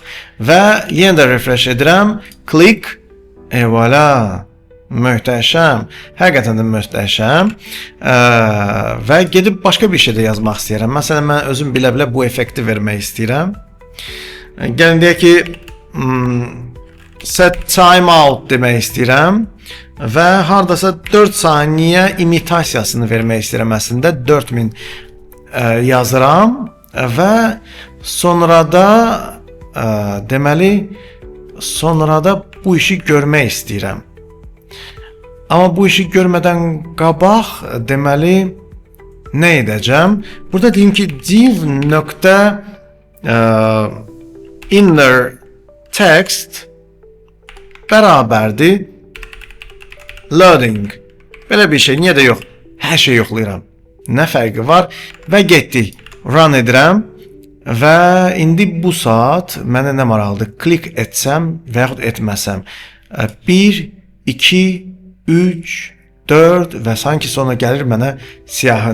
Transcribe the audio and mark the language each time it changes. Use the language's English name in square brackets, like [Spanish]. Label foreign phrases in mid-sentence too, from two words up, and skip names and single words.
[Azerbaijani] Və yenə də refresh edirəm. Click. Voilà. Möhtəşəm. Həqiqətən də möhtəşəm. Və gedib başqa bir şey də yazmaq istəyirəm. Məsələn, mən özüm bilə-bilə bu effekti vermək istəyirəm. Gəlin deyək ki, [English] set time out [Azerbaijani] demək istəyirəm. Və hardasa 4 saniyə imitasiyasını vermək istəyirəm. Əslində 4000 yazıram və sonra da deməli sonra da bu işi görmək istəyirəm. Amma bu işi görmədən qabaq deməli nə edəcəm? Burada deyim ki, div nöqtə [English] inner text [Azerbaijani] bərabərdir loading. Belə bir şey, niyə də yox? Hər şey yoxlayıram. Nə fərqi var? Və getdik. Run edirəm. Və indi bu saat mənə nə maraqlıdır? Klik etsəm və yaxud etməsəm. 1, 2, 3, 4 və sanki sonra gəlir mənə siyahı.